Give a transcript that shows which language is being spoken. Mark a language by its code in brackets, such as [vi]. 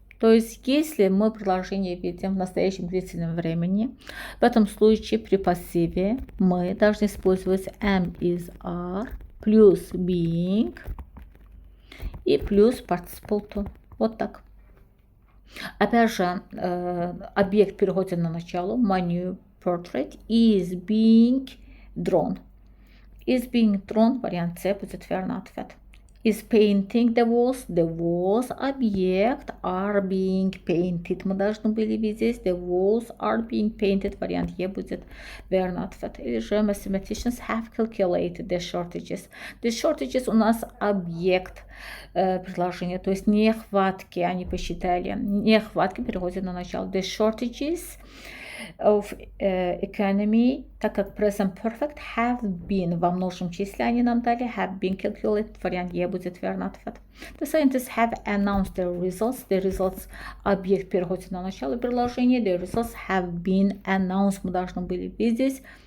[ru] То есть, если мы предложение видим в настоящем длительном времени, в этом случае при пассиве мы должны использовать am is are плюс being и плюс participle to. Вот так. Опять же, объект переходит на начало. [en] My new portrait is being drawn. Is being drawn, [ru] вариант С будет верный ответ. [en] is painting the walls. The walls объект are being painted. [ru] Мы должны были видеть [en] the walls are being painted. [ru] Вариант Е будет верно ответ. Или же [en] mathematicians have calculated the shortages. The shortages [ru] у нас объект предложения, то есть нехватки, они посчитали. Нехватки переходят на начало. [en] The shortages of economy, [ru] так как present perfect have been во множественном числе они нам дали, [en] have been calculated, [ru] вариант Е будет верный ответ. [en] The scientists have announced their results. The results [ru] объект переходит на начало предложения. [en] The results have been announced, [ru] мы должны были видеть.